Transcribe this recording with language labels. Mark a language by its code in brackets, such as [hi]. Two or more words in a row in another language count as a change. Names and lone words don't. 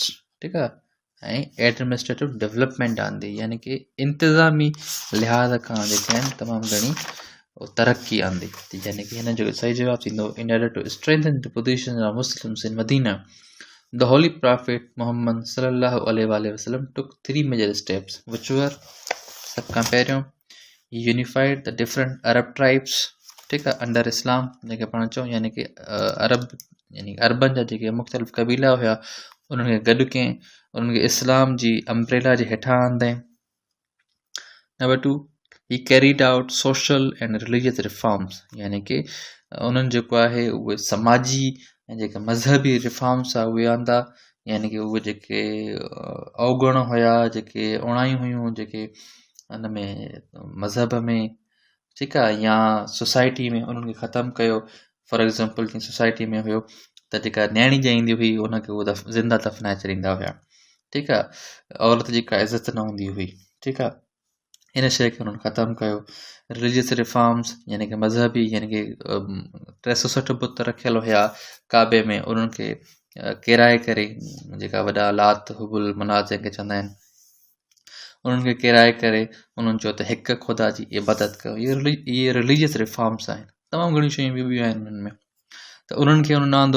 [sd] ठीकु आहे, ऐं [en] administrative development [sd] आंदी, यानी कि इंतिज़ामी लिहाज़ खां जेके आहिनि तमामु घणी तरक़ी आंदी, यानी कि हिन जो सही जवाबु थींदो, [en] in order to strengthen the position of Muslims in Madina the holy prophet [sd] मोहम्मद [ar] صلى الله عليه وسلم [en] took 3 major steps, which were, [sd] सभ खां पहिरियों [en] unified the different Arab tribes. [sd] ठीकु आहे, अंडर इस्लाम जेके पाण चऊं, यानी कि अरब यानी अरबनि जा जेके मुख़्तलिफ़ क़बीला हुया उन्हनि खे गॾु कयईं, उन्हनि खे इस्लाम जी अम्ब्रेला जे हेठां आंदईं। नंबर 2, [en] he carried out social and religious reforms, [sd] यानी कि उन्हनि जेको आहे उहे समाजी ऐं जेके मज़हबी रिफॉर्म्स आहे उहे आंदा, यानी कि उहे जेके अवगुण हुया, जेके उणायूं हुयूं जेके हुन में मज़हब में, ठीकु आहे, या सोसाइटी में, उन्हनि खे ख़तमु कयो। [en] for example [sd] जीअं सोसाइटी में हुयो त जेका न्याणी ॼाईंदी हुई उनखे उहो ज़िंदा दफ़नाए छॾींदा हुया। ठीकु आहे, औरत जी का इज़त न हूंदी हुई। ठीकु आहे, इन शइ खे उन्हनि ख़तमु कयो। [en] religious reforms, [sd] यानी कि मज़हबी, यानी कि 360 बुत रखियल हुया काबे में, उन्हनि खे किराए करे, जेका वॾा लात हुबुल मनात जंहिंखे चवंदा आहिनि, उन्हनि खे किराए करे उन्हनि चयो त हिकु ख़ुदा जी इबादत कयो। इहे [en] religious reforms [sd] आहिनि, तमामु घणियूं शयूं ॿियूं आहिनि उन्हनि में, त उन्हनि खे उन्हनि आंदो।